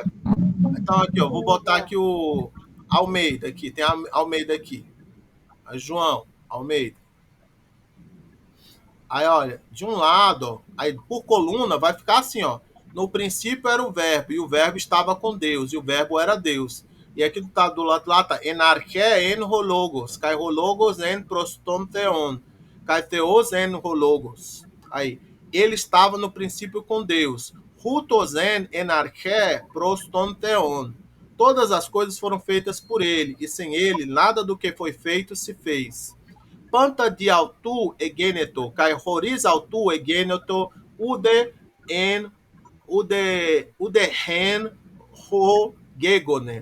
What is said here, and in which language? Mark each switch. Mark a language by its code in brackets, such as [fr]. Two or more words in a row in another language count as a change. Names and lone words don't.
[pt] Então aqui, ó, vou botar aqui o Almeida aqui. Tem Almeida aqui. João Almeida. Aí, olha, de um lado, ó, aí por coluna vai ficar assim, ó. No princípio era o verbo, e o verbo estava com Deus, e o verbo era Deus. E aqui do lado lá tá, [el] ἐν ἀρχῇ ἦν ὁ λόγος, καὶ ὁ λόγος ἦν πρὸς τὸν θεόν, καὶ θεὸς ἦν ὁ λόγος. [pt] Aí, ele estava no princípio com Deus. [el] οὗτος ἦν ἐν ἀρχῇ πρὸς τὸν θεόν. [pt] Todas as coisas foram feitas por ele, e sem ele, nada do que foi feito se fez. [el] πάντα δι' αὐτοῦ ἐγένετο, καὶ χωρὶς αὐτοῦ ἐγένετο οὐδὲ ἕν ὃ γέγονεν.